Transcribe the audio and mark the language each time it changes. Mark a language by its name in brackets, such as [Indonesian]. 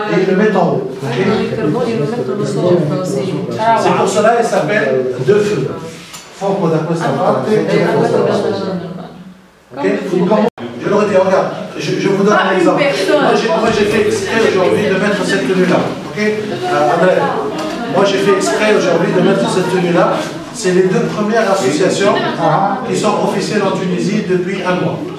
[French] et ils le mettent en haut. Okay. C'est pour cela qu'il s'appelle deux feux. [Italian] Fuoco da questa parte e da questa parte. [French] Ok? Je leur dis, regarde, je vous donne un exemple. Moi j'ai fait exprès aujourd'hui de mettre cette tenue-là. Ok? André, moi j'ai fait exprès aujourd'hui de mettre cette tenue-là. C'est les deux premières associations qui sont officielles en Tunisie depuis un mois.